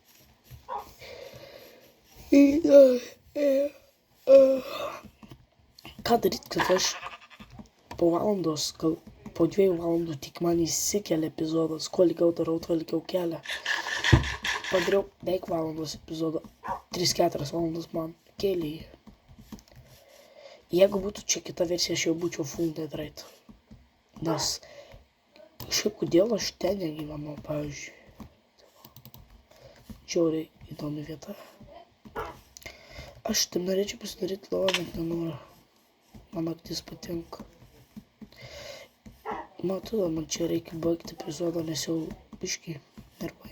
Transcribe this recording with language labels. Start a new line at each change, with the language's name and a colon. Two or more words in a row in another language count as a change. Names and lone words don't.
Lithuanian: Ką daryt, kad aš po valandos, gal po 2 valandų tik man įsikelia epizodas, kuo ilgiau darau, tuo ilgiau kelia. Padariau beveik valandos epizodą, 3-4 valandas man kėlė. Jeigu būtų čia kita versija, aš jau būčiau
English: full dead right.
Lithuanian: Nes šiaip kodėl aš ten negyvenau, pavyzdžiui. Žiauriai įdomi vieta. Aš taip norėčiau pasidaryti lovą, bet nenoriu. Man naktis patinka. Tada man čia reikia baigti epizodą, nes jau biškį nervuoja.